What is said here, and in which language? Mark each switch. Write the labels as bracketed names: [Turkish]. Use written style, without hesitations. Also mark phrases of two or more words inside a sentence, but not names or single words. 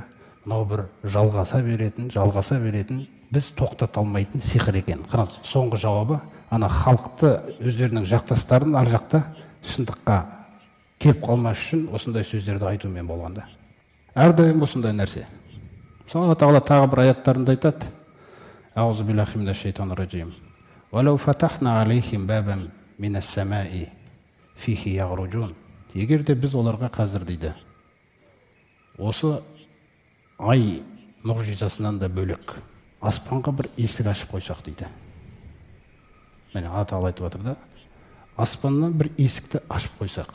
[Kazakh] Мынау бір жалғаса беретін, біз тоқтата алмайтын сиқыр екен. Қараңыз, соңғы жауабы ана халықты өздерінің жақтастарын ар жақта шындыққа келіп қалмас үшін осындай сөздерді айтумен болғанда. Әрдайым осындай нәрсе. Алла тағала тағы бір аяттарында айтады. [Arabic] أعوذ بالله من الشيطان الرجيم. ولو فتحنا عليهم بابا من السماء فيه يعرجون. [Kazakh] Егер де біз оларға қазір дейді, осы ай мұғжизасынан да бөлек аспанға бір есік ашып қойсақ дейді. Міне Алла тағала айтып отыр да, аспаннан бір есікті ашып қойсақ.